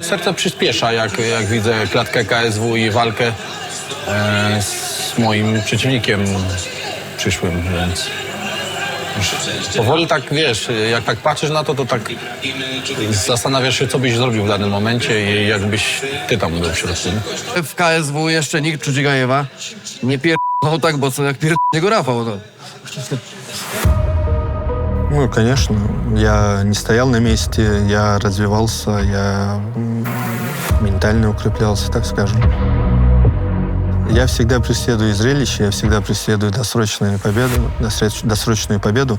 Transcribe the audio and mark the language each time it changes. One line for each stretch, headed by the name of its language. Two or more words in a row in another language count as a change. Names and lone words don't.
Polish: Serce przyspiesza, jak widzę klatkę KSW i walkę z moim przeciwnikiem przyszłym, więc powoli tak, wiesz, jak tak patrzysz na to, to tak zastanawiasz się, co byś zrobił w danym momencie i jakbyś ty tam był w środku. W KSW jeszcze nikt Czudzigajewa nie pierdolał tak mocno, jak pierdolał go Rafał. No.
Russian: Ну, конечно. Я не стоял на месте, я развивался, я ментально укреплялся, так скажем. Я всегда преследую зрелище, я всегда преследую досрочную победу.